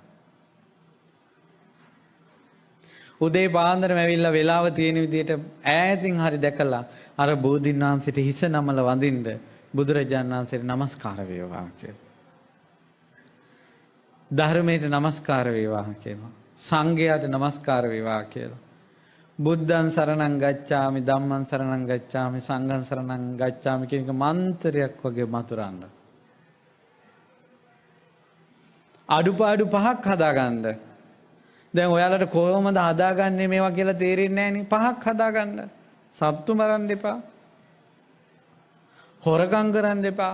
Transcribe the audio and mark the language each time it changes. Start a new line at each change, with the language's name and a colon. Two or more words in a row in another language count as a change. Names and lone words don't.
Sinhala: උදේ පාන්දරම ඇවිල්ලා වෙලාව තියෙන විදිහට ඈතින් හරි දැකලා අර බෝධින් වහන්සේට හිස නමල වඳින්න බුදුරජාණන් වහන්සේට නමස්කාර වේවා කියලා. ධර්මයට නමස්කාර වේවා කියලා. සංඝයාට නමස්කාර වේවා කියලා.
Pali: බුද්ධං සරණං ගච්ඡාමි ධම්මං සරණං ගච්ඡාමි සංඝං සරණං ගච්ඡාමි
Sinhala: කියන මන්ත්‍රයක් වගේ මතුරන්න. අඩුපාඩු පහක් හදාගන්න. දැන් ඔයාලට කොහොමද හදාගන්නේ මේවා කියලා තේරෙන්නේ නැහනේ. පහක් හදාගන්න. සත්තු මරන්න එපා. හොරකම් කරන්න එපා.